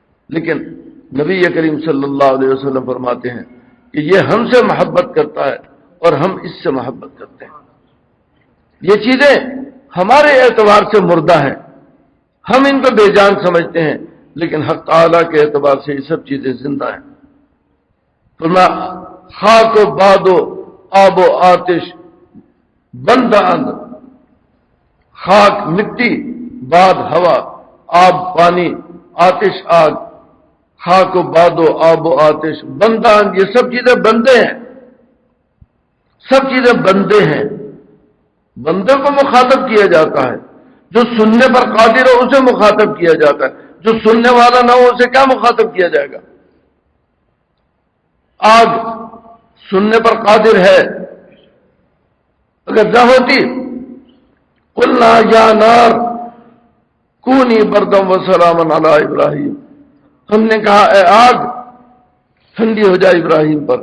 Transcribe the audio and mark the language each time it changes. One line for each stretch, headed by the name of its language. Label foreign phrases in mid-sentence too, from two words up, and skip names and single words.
Urdu: لیکن نبی کریم
Arabic: صلی اللہ علیہ وسلم
Urdu: فرماتے ہیں کہ یہ ہم سے محبت کرتا ہے اور ہم اس سے محبت کرتے ہیں. یہ چیزیں ہمارے اعتبار سے مردہ ہیں، ہم ان کو بے جان سمجھتے ہیں، لیکن حق تعالیٰ کے اعتبار سے یہ سب چیزیں زندہ ہیں. فرمایا
Persian: خاک و باد و آب و آتش بندہ اند،
Urdu: خاک مٹی، باد ہوا، آب پانی، آتش آگ،
Persian: خاک و باد و آب و آتش بندہ اند،
Urdu: یہ سب چیزیں بندے ہیں، سب چیزیں بندے ہیں. بندے کو مخاطب کیا جاتا ہے، جو سننے پر قادر ہو اسے مخاطب کیا جاتا ہے، جو سننے والا نہ ہو اسے کیا مخاطب کیا جائے گا؟ آگ سننے پر قادر ہے، اگر نہ ہوتی
Arabic: قلنا یا نار کونی بردم و سلاما علی ابراہیم،
Urdu: ہم نے کہا اے آگ ٹھنڈی ہو جائے ابراہیم پر.